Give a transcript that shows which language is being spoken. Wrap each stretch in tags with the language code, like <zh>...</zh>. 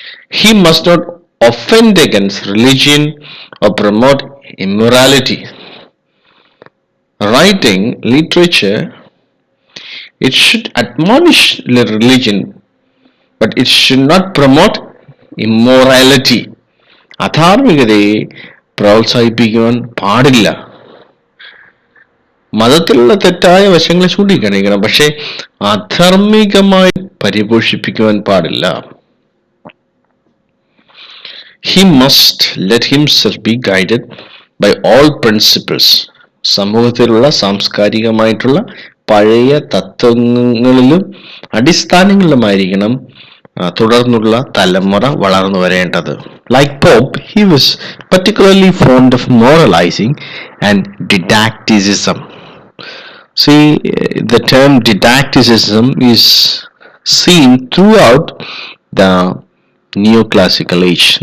<en>He must not offend against religion or promote immorality. Writing literature, it should admonish religion, but it should not promote immorality.</en> <ml>അധാർമികതയെ പ്രോത്സാഹിപ്പിക്കുവാൻ പാടില്ല. മതത്തിലുള്ള തെറ്റായ വശങ്ങളെ ചൂണ്ടിക്കാണിക്കണം, പക്ഷെ അധാർമികമായി പരിപോഷിപ്പിക്കുവാൻ പാടില്ല.</ml> <en>He must let himself be guided by all principles.</en> <ml>സമൂഹത്തിലുള്ള സാംസ്കാരികമായിട്ടുള്ള പഴയ തത്വങ്ങളിലും അടിസ്ഥാനങ്ങളിലുമായിരിക്കണം തുടർന്നുള്ള തലമുറ വളർന്നു വരേണ്ടത്.</ml> <en>Like Pope, he was particularly fond of moralizing and didacticism. See, the term didacticism is seen throughout the neoclassical age.</en>